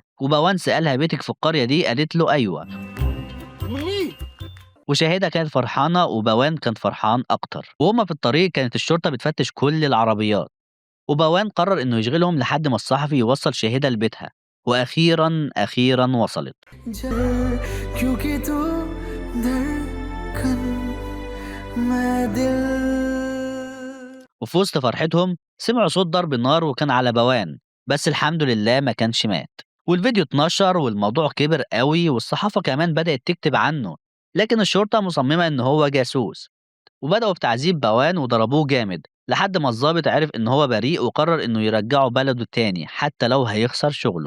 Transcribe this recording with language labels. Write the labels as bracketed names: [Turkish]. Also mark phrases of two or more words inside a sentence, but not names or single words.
[Arabic] وبوان سألها بيتك في القرية دي؟ قالت له أيوة. وشاهدة كانت فرحانة وبوان كان فرحان أكتر. وهما في الطريق كانت الشرطة بتفتش كل العربيات، وبوان قرر إنه يشغلهم لحد ما الصحفي يوصل شاهدة لبيتها. وأخيرا وصلت. [Hindi] क्योंकि तू धड़कन मैं दिल [Arabic] وفي وسط فرحتهم سمعوا صوت ضرب النار، وكان على بوان، بس الحمد لله ما كانش مات. والفيديو اتنشر والموضوع كبر قوي، والصحافة كمان بدأت تكتب عنه، لكن الشرطة مصممة إن هو جاسوس. وبدأوا في تعذيب بوان وضربوه جامد لحد ما الضابط عرف إن هو بريء، وقرر إنه يرجعه بلده تاني حتى لو هيخسر شغله.